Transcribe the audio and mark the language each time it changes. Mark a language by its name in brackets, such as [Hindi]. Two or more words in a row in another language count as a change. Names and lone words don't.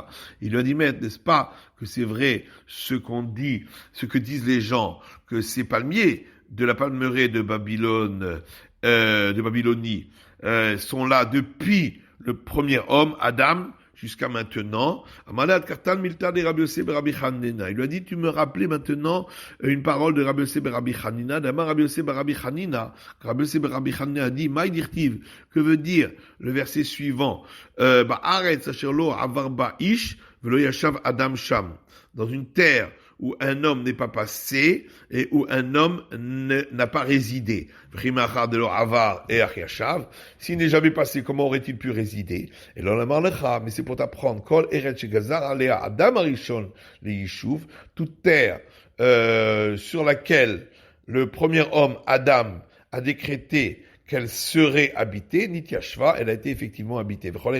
[French] Il lui a dit, mais n'est-ce pas que c'est vrai ce que disent les gens, que ces palmiers de la palmeraie de Babylone, de Babylonie, sont là depuis le premier homme, Adam, jusqu'à maintenant. Il lui a dit, tu me rappelais maintenant une parole de Rabbi Yosef ben Rabbi Chanina. D'abord, Rabbi Yosef ben Rabbi Chanina, Rabbi Yosef ben Rabbi Chanina a dit, [Aramaic] מאי דכתיב, [French] que veut dire le verset suivant, [Hebrew] בארץ אשר לא עבר באיש ולא ישב אדם שם. [French] Dans une terre où un homme n'est pas passé et où un homme n'a pas résidé. S'il n'est jamais passé, comment aurait-il pu résider? Et là, mais c'est pour t'apprendre. Toute terre sur laquelle le premier homme, Adam, a décrété qu'elle serait habitée, Nitiashva, elle a été effectivement habitée.